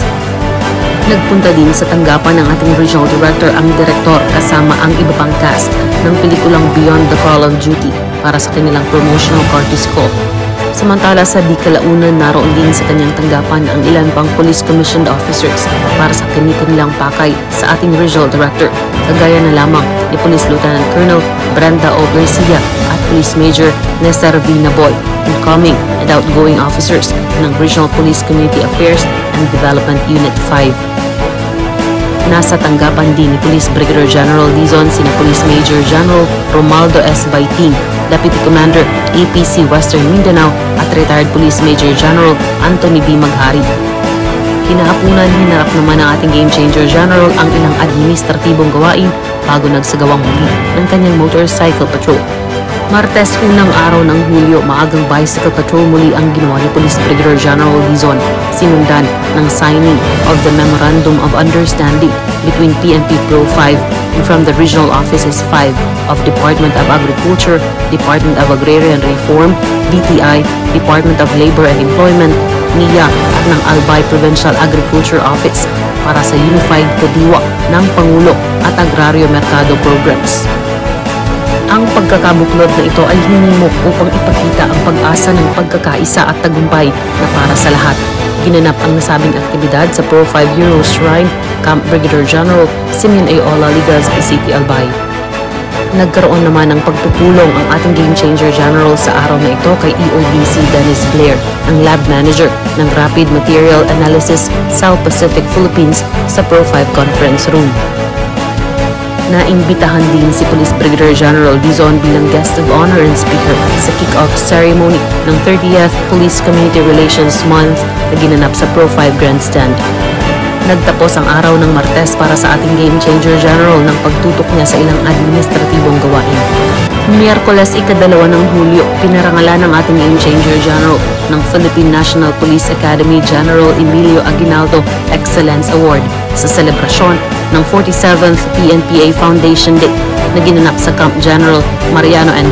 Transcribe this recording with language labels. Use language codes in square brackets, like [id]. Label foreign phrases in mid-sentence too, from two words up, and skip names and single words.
[tl] Nagpunta din sa tanggapan ng ating Regional Director ang direktor kasama ang iba pang cast ng pelikulang Beyond the Call of Duty para sa kanilang [en] promotional courtesy call. [tl] Samantala sa di kalaunan, naroon din sa kanyang tanggapan ang ilan pang [en] police commissioned officers [tl] para sa kanilang pakay sa ating Regional Director, kagaya na lamang ni Police Lieutenant Colonel Brenda O. Garcia at Police Major Nestor V. Naboy, [en] incoming and outgoing officers [tl] ng Regional Police Community Affairs and Development Unit 5. Nasa tanggapan din ni Police Brigadier General Dizon sina Police Major General Romaldo S. Baiting, Deputy Commander APC Western Mindanao at Retired Police Major General Anthony B. Maghari. Kinahapunan, hinarap naman ng ating Game Changer General ang ilang administratibong gawain bago nagsagawang muli ng kanyang [en] motorcycle patrol. [tl] Martes, unang araw ng Hulyo, maagang [en] bicycle patrol [tl] muli ang ginawa ni Police Brigadier General Dizon, sinundan ng [en] signing of the Memorandum of Understanding between PNP Pro 5 and from the Regional Offices 5 of Department of Agriculture, Department of Agrarian Reform, DTI, Department of Labor and Employment, [tl] NIA at ng Albay Provincial Agriculture Office para sa Unified Kadiwa ng Pangulo at Agrario Mercado Programs. Ang pagkakabuklod na ito ay hinimok upang ipakita ang pag-asa ng pagkakaisa at tagumpay na para sa lahat. Ginanap ang nasabing aktibidad sa Pro 5 Hero Shrine, Camp Brigadier General Simeon A. Ola, Legazpi City, Albay. Nagkaroon naman ng pagpupulong ang ating Game Changer General sa araw na ito kay EODC Dennis Blair, ang [en] Lab Manager [tl] ng Rapid Material Analysis South Pacific Philippines sa Pro 5 Conference Room. Naimbitahan din si Police Brigadier General Dizon bilang [en] guest of honor and speaker [tl] sa [en] kick-off ceremony [tl] ng 30th Police Community Relations Month na ginanap sa Pro 5 Grandstand. Nagtapos ang araw ng Martes para sa ating Game Changer General ng pagtutok niya sa ilang administratibong gawain. Miyerkules, ika-2 ng Hulyo, pinarangalan ng ating Game Changer General ng Philippine National Police Academy General Emilio Aguinaldo Excellence Award sa selebrasyon ng 47th PNPA Foundation Day na ginanap sa Camp General Mariano N.